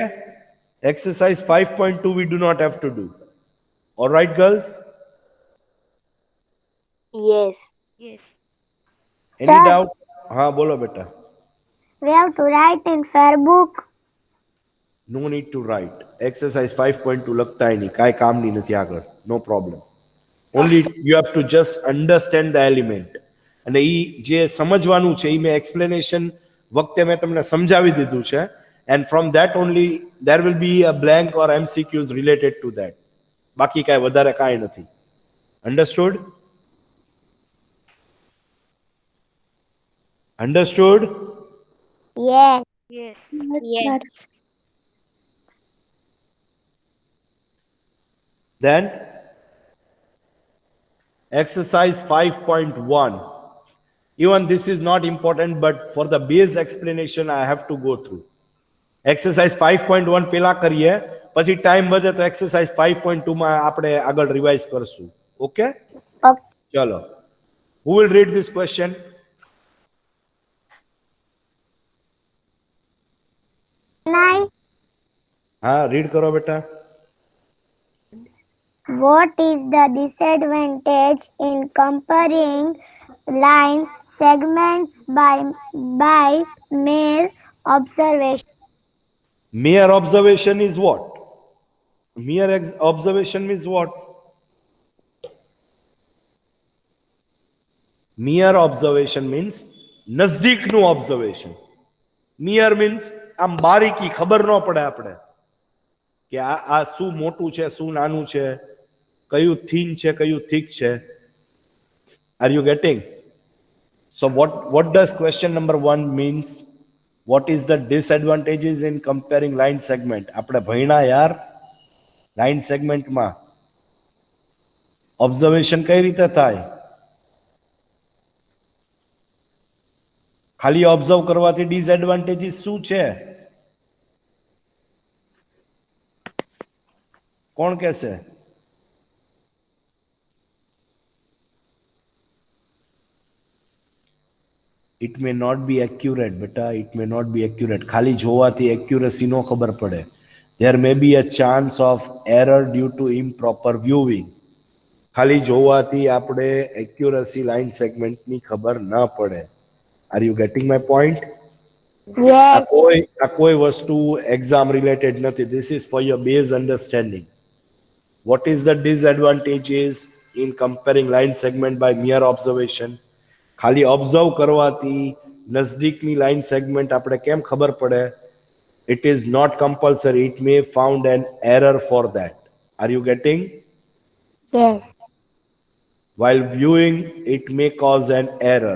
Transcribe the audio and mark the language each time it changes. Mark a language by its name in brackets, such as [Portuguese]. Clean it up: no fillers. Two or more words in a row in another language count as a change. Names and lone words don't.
[English] Exercise 5.2 we do not have to do. All right, girls? Yes. Yes. Any Sir. [Gujarati] doubt? હા, બોલો બેટા. [English] We have to write in fair book. No need to write. [Gujarati] Exercise 5.2 લખતા નહીં, કાંઈ કામની નથી આગળ. [English] No problem. only you have to just understand the element. [Gujarati] અને ઈ જે સમજવાનું છે ઈ મેં એક્સપ્લેનેશન વખતે મેં તમને સમજાવી દીધું છે, [English] and from that only there will be a blank or MCQs related to that. [Gujarati] બાકી કાંઈ વધારે કાંઈ નથી. [English] Understood? Understood? Yes. Yes. Yes. Then exercise 5.1. Even this is not important, but for the base explanation I have to go through. [Gujarati] Exercise 5.1 પેલા કરીએ, પછી ટાઈમ વધે તો exercise 5.2 માં આપણે આગળ રિવાઇઝ કરશું. ઓકે? [English] Okay. [Gujarati] ચલો. [English] Who will read this question? Nine. [Gujarati] હા, read કરો બેટા. [English] What is the disadvantage in comparing line segments by mere observation? Mere observation is what? Mere observation means what? Mere observation means [Gujarati] નજદીકનું [English] observation. Mere means [Gujarati] આમ બારીકી ખબર ન પડે આપણે કે આ શું મોટું છે, શું નાનું છે, કયું થીન છે, કયું થીક છે. [English] Are you getting? So what does question number 1 means? What is the disadvantages in comparing line segment? [Gujarati] આપણે ભણ્યા યાર [English] line segment observation [Gujarati] કઈ રીતે થાય? ખાલી ઓબ્ઝર્વ કરવાથી ડિસએડવાન્ટેજીસ શું છે? કોણ કહેશે? [English] It may not be accurate, beta. It may not be accurate. [Gujarati] ખાલી જોવાથી accuracy નો ખબર પડે. [English] There may be a chance of error due to improper viewing. [Gujarati] ખાલી જોવાથી આપણે [English] accuracy line segment [Gujarati] ની ખબર ન પડે. [English] Are you getting my point? Yes. [Gujarati] આ કોઈ વસ્તુ [English] exam related [Gujarati] નથી. [English] This is for your base understanding. What is the disadvantages in comparing line segment by mere observation? [Gujarati] ખાલી ઓબ્ઝર્વ કરવાથી નજદીકની [English] line segment [Gujarati] આપણે કેમ ખબર પડે? [English] It is not compulsory. It may found an error for that. Are you getting? Yes. While viewing, it may cause an error.